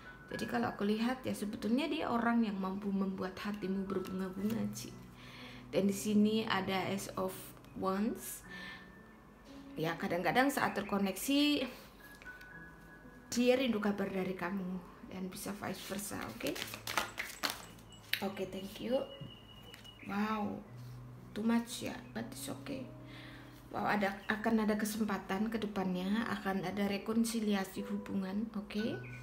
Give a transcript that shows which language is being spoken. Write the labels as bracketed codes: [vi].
[id] Jadi kalau aku lihat ya sebetulnya dia orang yang mampu membuat hatimu berbunga-bunga Ci. Dan di sini ada Ace of Wands. Ya kadang-kadang saat terkoneksi dia rindu kabar dari kamu, dan bisa vice versa. [en] Oke, thank you. Wow, too much ya, but it's okay. [id] Wow, akan ada kesempatan ke depannya, akan ada rekonsiliasi hubungan, oke?